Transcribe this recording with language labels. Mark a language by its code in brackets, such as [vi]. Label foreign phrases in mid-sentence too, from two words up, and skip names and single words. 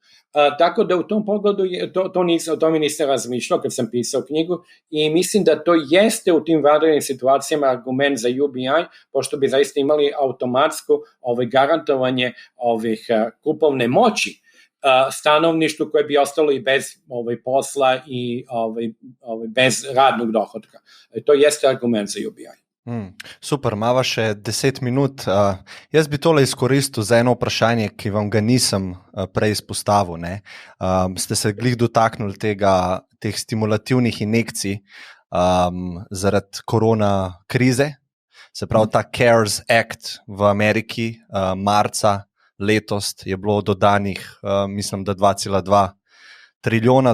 [sr] Tako da u tom pogledu o tome nisam razmišljao kad sam pisao knjigu i mislim da to jeste u tim vanrednim situacijama argument za UBI, pošto bi zaista imali automatsko garantovanje kupovne moći stanovništvu koje bi ostalo i bez posla i bez radnog dohodka. To jeste argument za UBI. [sl] Super, imava še 10 minut. Jaz bi tole izkoristil za eno vprašanje, ki vam ga nisem prej izpostavil. Ste se glih dotaknili teh stimulativnih injekcij zaradi korona krize, se pravi ta CARES Act v Ameriki, marca letos je bilo dodanih, mislim, da $2,2 trilijona.